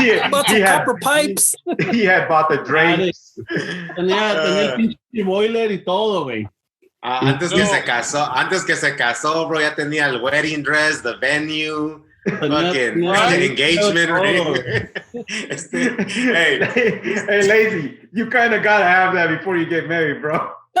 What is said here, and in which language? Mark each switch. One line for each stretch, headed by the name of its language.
English: Bought some copper pipes. He had bought the drapes.
Spanish: Tenía el pinche boiler y todo, güey. Antes que se casó, bro, ya tenía el
English: wedding dress, the venue. Fucking engagement ring. Hey, Lazy, you kind of gotta have that before you get married, bro.